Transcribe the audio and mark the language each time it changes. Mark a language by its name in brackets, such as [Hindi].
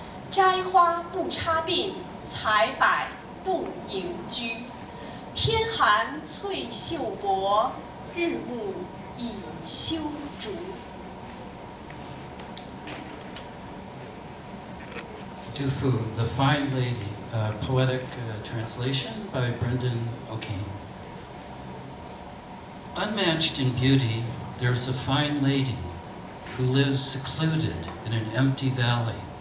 [Chinese] 摘花不插鬓，采柏动盈居。天寒翠袖薄，日暮已修竹。 [English] Dufu, The Fine Lady, a poetic translation by Brendan O'Kane. Unmatched in beauty, there is a fine lady who lives secluded in an empty valley.